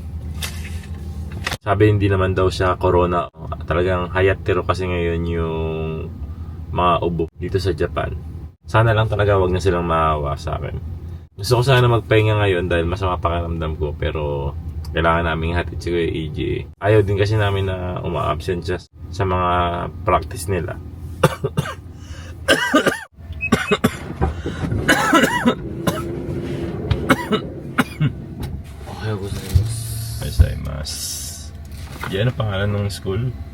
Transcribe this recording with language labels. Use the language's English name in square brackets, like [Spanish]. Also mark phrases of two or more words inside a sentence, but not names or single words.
[Filipino] Sabi hindi naman daw siya corona. Talagang hayat-tiro kasi ngayon yung mga ubo dito sa Japan. Sana lang talaga wag na silang maawa sa akin. Gusto ko sana magpahinga ngayon dahil masama pakiramdam ko, pero kailangan namin hatid si Kuya AJ. Ayaw din kasi namin na uma-absent siya sa mga practice nila. [Japanese] おはようございます. ございます. [Filipino] Diyan ang pangalan ng school?